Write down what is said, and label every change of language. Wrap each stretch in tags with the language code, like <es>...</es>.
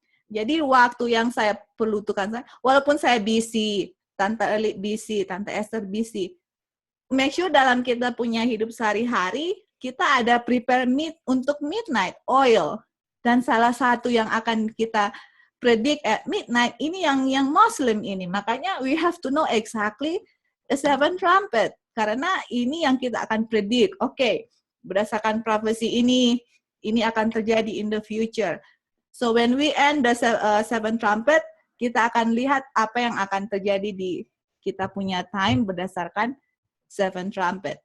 <id>Jadi waktu yang saya perlu tukar, walaupun saya busy, Tante Early busy, Tante Esther busy, make sure dalam kita punya hidup sehari-hari, kita ada prepare untuk midnight oil. Dan salah satu yang akan kita predict at midnight, ini yang Muslim ini.</id> <en>Makanya we have to know exactly the seven trumpet.</en> <id>Karena ini yang kita akan predict. Oke, berdasarkan prophecy ini akan terjadi</id> <en>in the future. So when we end the seven trumpet,</en> <id>kita akan lihat apa yang akan terjadi di kita punya time berdasarkan seven trumpet.</id>